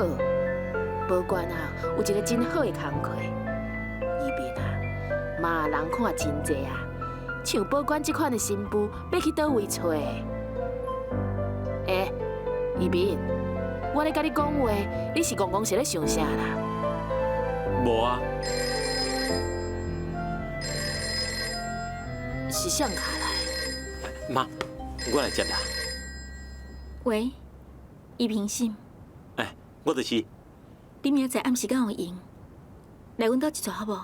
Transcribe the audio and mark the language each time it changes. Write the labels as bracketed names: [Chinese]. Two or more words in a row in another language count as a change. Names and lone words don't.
[Min Nan Chinese] 保官啊有一个真好的工课，依萍啊，嘛人看真济啊。像保官这款的新妇，要去倒位找？依萍，我咧甲你讲话，你是戆戆是咧想啥啦？无啊，是谁卡来？妈，我来接啦。喂，依萍信，哎，我就是。你明仔载暗时间有闲，来阮兜一撮好无？